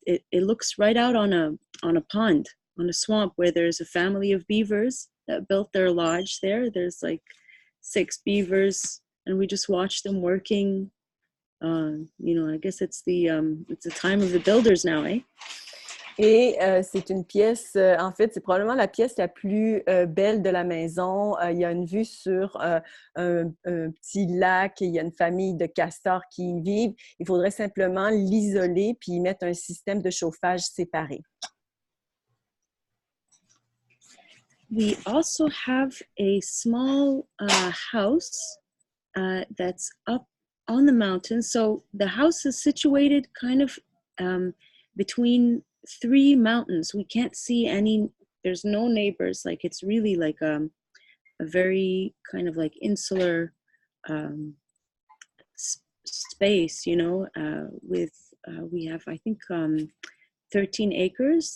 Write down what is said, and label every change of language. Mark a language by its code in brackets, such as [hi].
[en] It looks right out on a pond, on a swamp where there's a family of beavers that built their lodge there. There's like 6 beavers, and we just watch them working. You know, I guess it's the time of the builders now, eh? [fr] Et c'est une pièce, en fait, c'est probablement la pièce la plus belle de la maison. Il y a une vue sur un petit lac, il y a une famille de castors qui y vivent. Il faudrait simplement l'isoler puis y mettre un système de chauffage séparé. [en] we also have a small house that's up on the mountain. So the house is situated kind of between three mountains. We can't see any, there's no neighbors. Like it's really like a very kind of like insular space, you know, with we have, I think, 13 acres.